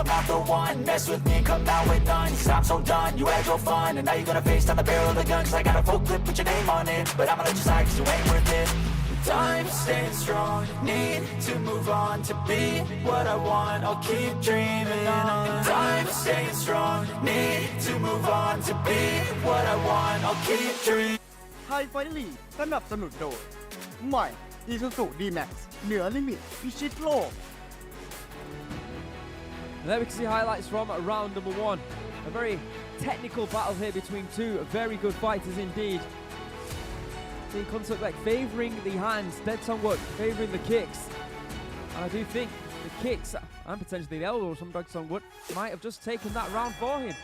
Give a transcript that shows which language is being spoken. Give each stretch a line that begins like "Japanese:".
English: I'm not the one, mess with me and come out with none. Cause I'm so done, you had your fun. And now you're gonna face down the barrel of the gun. Cause I got a full clip with your name on it. But I'ma let you slide cause you ain't worth it. Time staying strong, need to move on to be what I want, I'll keep dreaming on. Time staying strong, need to move on to be what I want, I'll keep dreaming.
Thai: ไทยไฟท์ลีกสนับสนุนโดยใหม่ Isuzu D-Max เหนือลิมิตพิชิตโลก
English: And there we can see highlights from round number 1. A very technical battle here between two very good fighters indeed. See Khunsueklek favouring the hands, Dejsongwut favouring the kicks. And I do think the kicks and potentially the elbows from Dejsongwut might have just taken that round for him.